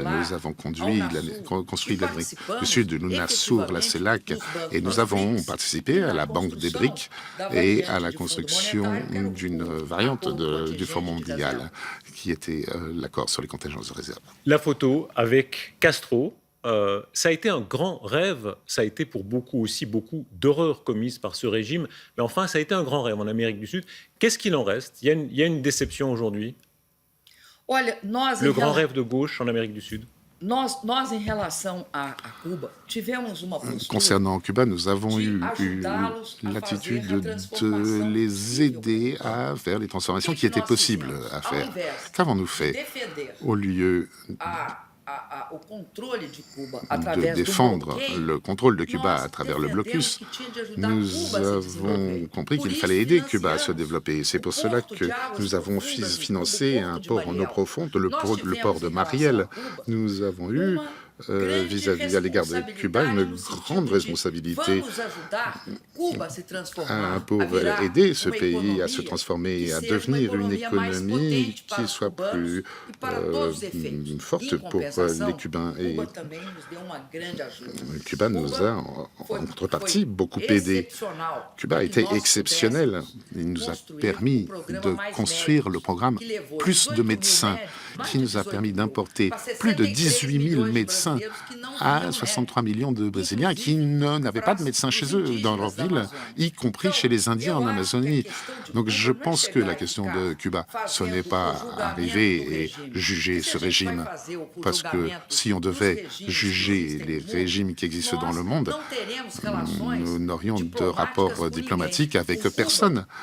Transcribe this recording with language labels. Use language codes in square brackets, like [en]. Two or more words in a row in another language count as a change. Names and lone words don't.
[fr] Nous avons construit l'Amérique du Sud, l'UNASUR, la CELAC, et nous avons participé à la Banque des BRICS et à la construction d'une variante du Fonds mondial, qui était l'accord sur les contingences de réserve. La photo avec Castro, ça a été un grand rêve, ça a été pour beaucoup d'horreurs commises par ce régime, mais enfin ça a été un grand rêve en Amérique du Sud. Qu'est-ce qu'il en reste? Il y a une déception aujourd'hui? [pt] Olha, nós [fr] Le grand rêve de gauche en Amérique du Sud? [pt] Nós, em relação à Cuba, tivemos uma postura [fr] Concernant Cuba, nous avons eu [pt] ajudá-los a [fr] l'attitude [pt] fazer a [fr] de [pt] transformação [fr] les aider à faire les transformations qui étaient possibles à faire. Qu'avons-nous fait? [pt] defender [fr] Au lieu [pt] o controle de Cuba [fr] de [pt] através do [fr] défendre [pt] bloqueio, [fr] le contrôle de Cuba à [pt] nós [fr] travers le blocus, [pt] defendemos que tinha de ajudar [fr] nous [pt] Cuba a se [fr] avons [pt] desenvolver. [fr] compris [pt] Por [fr] qu'il [pt] isso, [fr] fallait aider Cuba à se [pt] financiamos [fr] développer. C'est pour [pt] o [fr] cela [pt] porto [fr] que [pt] de Águas [fr] nous avons [pt] Profundas de [fr] financé [pt] Cuba, o [fr] un [pt] porto de [fr] port en eau [pt] Mariel. [fr] profonde, [pt] Nós [fr] le port [pt] tivemos [fr] de [pt] em [fr] Mariel. [pt] relação a Cuba [fr] Nous avons eu, [pt] grande [fr] vis-à-vis à l'égard de Cuba, une [pt] responsabilidade no sentido [fr] grande [pt] de [fr] responsabilité [pt] vamos ajudar Cuba a se transformar, [fr] pour [pt] a virar [fr] aider ce [pt] uma [fr] pays à se [pt] economia [fr] transformer et [pt] que [fr] à [pt] seja uma [fr] devenir une [pt] economia mais [fr] économie [pt] potente para [fr] qui [pt] os [fr] soit [pt] cubanos [fr] plus [pt] e para todos os efeitos. [fr] forte [pt] Em [fr] pour [pt] compensação, [fr] les Cubains. Et [pt] Cuba também nos deu uma grande ajuda. [fr] Cuba nous a, en contrepartie, beaucoup aidé. [pt] Excepcional [fr] Cuba a [pt] para [fr] été [pt] que nós [fr] exceptionnel. [pt] pudéssemos [fr] Il nous a [pt] construir [fr] permis [pt] programa [fr] de [pt] mais [fr] construire [pt] médicos, [fr] le programme [pt] que levou [fr] plus [pt] 18 [fr] de [pt] mil [fr] médecins, [pt] médicos, mais [fr] qui nous a [pt] 18 [fr] permis [pt] mil, [fr] d'importer [pt] para [fr] plus de [pt] 63 [fr] 18 000 [pt] milhões de [fr] médecins [pt] brasileiros que não [fr] à [pt] tinham [fr] 63 millions de Brésiliens qui n'avaient pas de médecins chez eux dans leur ville, y compris chez les Indiens en Amazonie. Donc je pense que la question de Cuba, ce n'est pas arriver et juger ce régime, parce que si on devait juger les régimes qui existent dans le monde, nous n'aurions de rapport diplomatique avec personne.